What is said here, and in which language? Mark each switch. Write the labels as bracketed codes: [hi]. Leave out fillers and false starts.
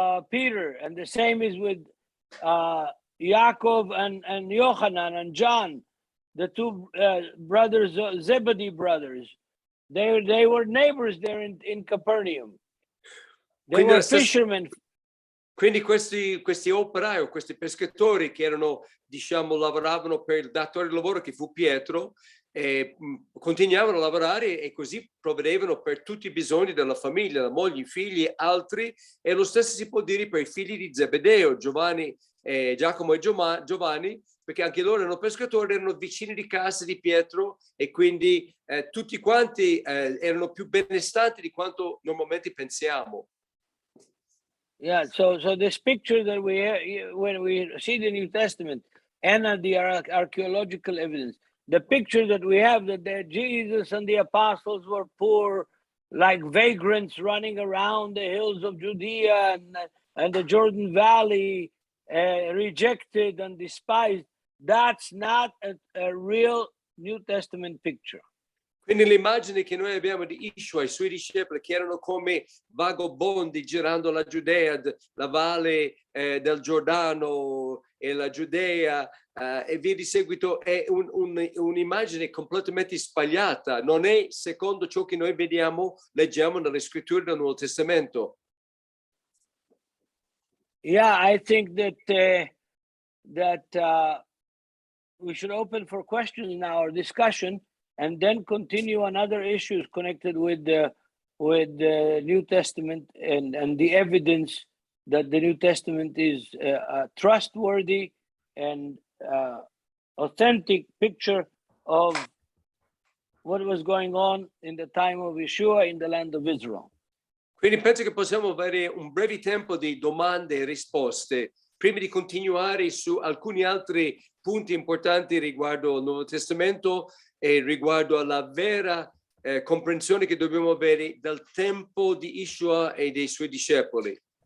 [en] Peter, and the same is with Yaakov and Yohanan and John, the two brothers, Zebedee brothers. They were neighbors there in Capernaum. They were fishermen. [it] Quindi questi operai o questi pescatori che erano, diciamo, lavoravano per il datore di lavoro che fu Pietro, continuavano a lavorare e così provvedevano per tutti i bisogni della famiglia, la moglie, i figli, altri, e lo stesso si può dire per i figli di Zebedeo, Giacomo e Giovanni, perché anche loro erano pescatori, erano vicini di casa di Pietro e quindi tutti quanti erano più benestanti di quanto normalmente pensiamo. [en] Yeah, so this picture that when we see the New Testament and the archaeological evidence, the picture that we have that Jesus and the apostles were poor, like vagrants running around the hills of Judea and the Jordan Valley, rejected and despised, that's not a real New Testament picture. [it] Quindi l'immagine che noi abbiamo di Yeshua e i suoi discepoli che erano come vagabondi girando la Giudea, la valle del Giordano e la Giudea e via di seguito, è un'immagine completamente sbagliata. Non è secondo ciò che noi leggiamo nelle scritture del Nuovo Testamento. [en] Yeah, I think that we should open for questions now or discussion, and then continue on other issues connected with the New Testament and the evidence that the New Testament is a trustworthy and authentic picture of what was going on in the time of Yeshua in the land of Israel. [it] Quindi penso che possiamo avere un breve tempo di domande e risposte prima di continuare su alcuni altri punti importanti riguardo al Nuovo Testamento e riguardo alla vera comprensione che dobbiamo avere del tempo di Yeshua e dei suoi discepoli.